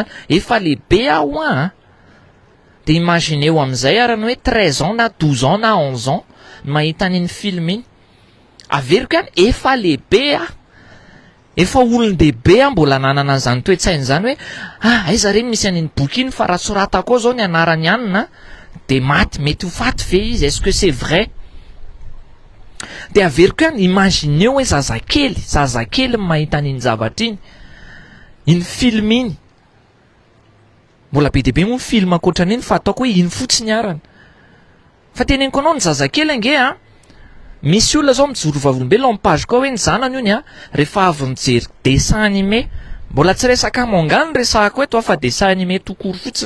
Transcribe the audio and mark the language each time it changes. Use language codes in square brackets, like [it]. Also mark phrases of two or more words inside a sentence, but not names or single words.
[mg] Efa lehibe aho de imagineo amin'izay arany hoe 13 ans na 12 ans na 11 ans mahita an'iny film iny. Averiko efa lehibe efa olon-dehibe mbola nanana an'izany toe-tsainy zany hoe aiza reny misy an'iny boky iny fa raha soratako ao zao ny anarany anina de maty, mety ho faty ve izy, [fr] est-ce que c'est vrai? [mg] De averiko imagineo hoe zazakely mahita an'iny zavatra iny film iny. Mbola be dehibe moa film akoatran'iny fa ataoko hoe iny fotsiny arany. Fa teneniko anao ny zazakely ange misy olona zao mijoro vavolombelona amin'ny page koa hoe ny zanany io rehefa avy mijery [fr] dessin animé, [mg] mbola tsy resaka manga ny resahako eto fa [fr] dessin animé [mg] tokory fotsiny.